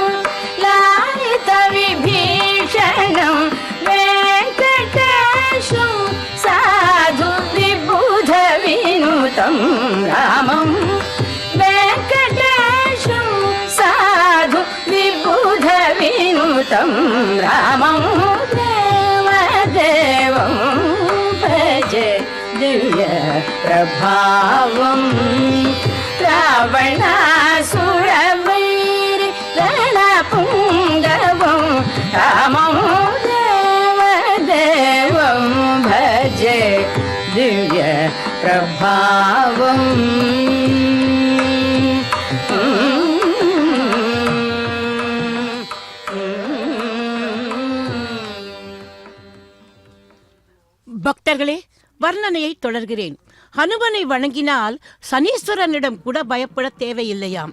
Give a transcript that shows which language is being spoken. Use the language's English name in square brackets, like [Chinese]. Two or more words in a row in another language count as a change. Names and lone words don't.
[Sanskrit] लालितविभीषणं वेङ्कटेशं साधु विबुधविनुतं रामं वेङ्कटेशं साधु विबुधविनुतं रामं देवदेवं भजे दिव्य प्रभावं रावणासुरवैरिरणपुङ्गवं रामं देवदेवं दिव्य प्रभावम् [Tamil] பக்தர்களே, வர்ணனையை தொடர்கிறேன். ஹனுமனை வணங்கினால் சனீஸ்வரனிடம் கூட பயப்பட தேவையில்லையாம்.